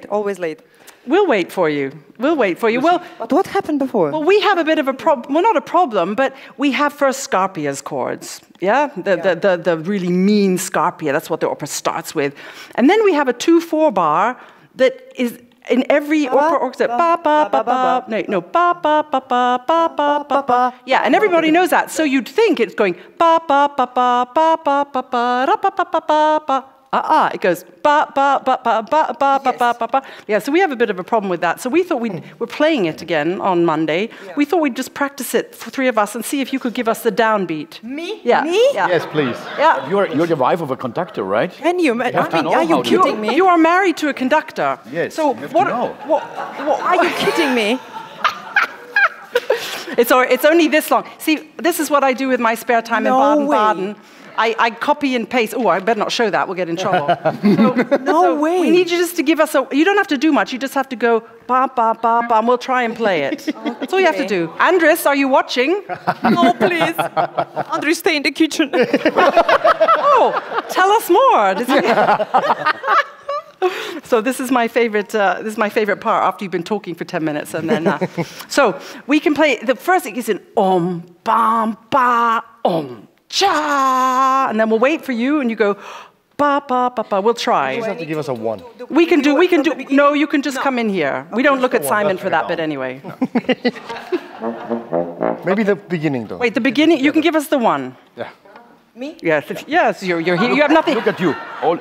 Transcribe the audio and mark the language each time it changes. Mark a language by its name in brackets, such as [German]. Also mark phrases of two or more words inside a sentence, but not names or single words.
[English] We'll wait for you. Well, but what happened before? Well, we have a bit of a problem. Well, not a problem, but we have first Scarpia's chords. Yeah, the really mean Scarpia. That's what the opera starts with, and then we have a 2/4 bar that is. In every opera orchestra, ba ba ba ba, no, ba ba ba ba ba ba ba ba. Yeah, and everybody knows that. So you'd think it's going ba ba ba ba ba ba ba ba ra ba ba ba ba ba. It goes ba ba ba ba ba ba ba ba ba. Yeah, so we have a bit of a problem with that. So we thought we're playing it again on Monday. Yeah. We thought we'd just practice it for 3 of us and see if you could give us the downbeat. Me? Yeah. Me? Yeah. Yes, please. Yeah. You're the wife of a conductor, right? Can you? Are you kidding me? You are married to a conductor. Yes. So what are you kidding me? It's only this long. See, this is what I do with my spare time in Baden-Baden. I copy and paste. Oh, I better not show that. We'll get in trouble. No way. We need you just to give us you don't have to do much. You just have to go, ba, ba, ba, ba, and we'll try and play it. Okay. That's all you have to do. Andres, are you watching? No, please. Andres, stay in the kitchen. Oh, tell us more. So this is my favorite. This is my favorite part after you've been talking for 10 minutes, and then. So we can play. The first thing is an om, bam, ba, om, cha, and then we'll wait for you, and you go, ba, ba, ba, ba. We'll try. You just have to give us a 1. We can do. No, you can just come in here. We don't look at Simon for that bit anyway. Maybe the beginning, though. Wait, the beginning. You can give us the 1. Yeah. Me? Yes. Yes. You're here. You have nothing. Look at you. All.